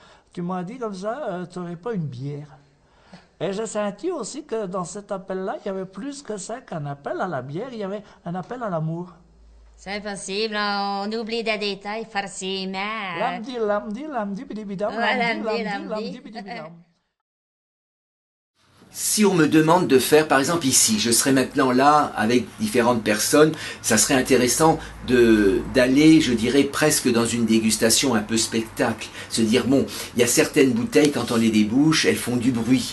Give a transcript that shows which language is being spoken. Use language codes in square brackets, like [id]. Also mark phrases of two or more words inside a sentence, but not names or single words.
[fr] qui m'a dit comme ça, tu n'aurais pas une bière. Et j'ai senti aussi que dans cet appel-là, il y avait plus que ça qu'un appel à la bière, il y avait un appel à l'amour. C'est possible, on oublie des détails forcément. Lamdi, lamdi, lamdi, bidibidam, Voilà, lamdi, me lamdi, dit. lamdi, bidibidam. Si on me demande de faire, par exemple ici, je serai maintenant là avec différentes personnes, ça serait intéressant d'aller, je dirais, presque dans une dégustation un peu spectacle. Se dire, bon, il y a certaines bouteilles, quand on les débouche, elles font du bruit.